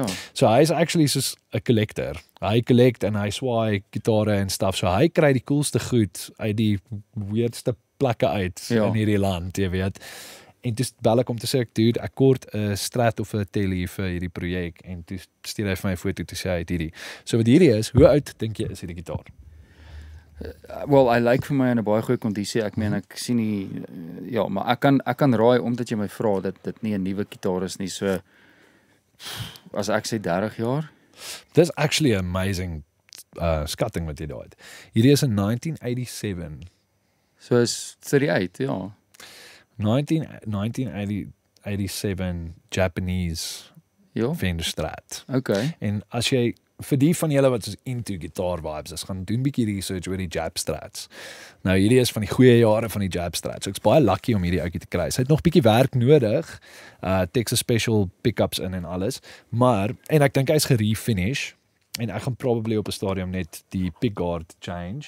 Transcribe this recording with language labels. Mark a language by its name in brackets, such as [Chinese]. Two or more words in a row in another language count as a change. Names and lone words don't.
[Afrikaans] So hy is actually soos 'n collector. Hy collect en hy swaai gitare en stuff. So hy kry die coolste goed uit die weirdste plekke uit in hierdie land, jy weet. En toe bel ek om te sê ek kort 'n Strat of 'n Tele vir hierdie projek en toe stuur hy vir my 'n foto toe sê hy het hierdie. So wat hierdie is, hoe oud dink jy is hierdie gitaar? [English] Well, I like [Afrikaans] vir my in 'n baie goeie kondisie. Ek meen ek sien nie maar ek kan raai omdat jy my vra dat dit nie 'n nuwe gitaar is nie. So as ek sê 30 jaar. Dis [English] actually amazing [Afrikaans] skatting wat jy daar het. Hierdie is in 1987. So is 38, ja. [English] 1987 Japanese Fender Strat. [Afrikaans] Okay. En as jy vir die van julle wat soos [English] into guitar vibes [Afrikaans] is, gaan doen bietjie research oor die Jab Strats. Nou hierdie is van die goeie jare van die Jab Strats. So ek's baie lucky om hierdie ouetjie te kry. Hy het nog bietjie werk nodig. Texas Special pickups in en alles, maar en ek dink hy's gerefinish en ek gaan probably op 'n stadium net die [English] pickguard change.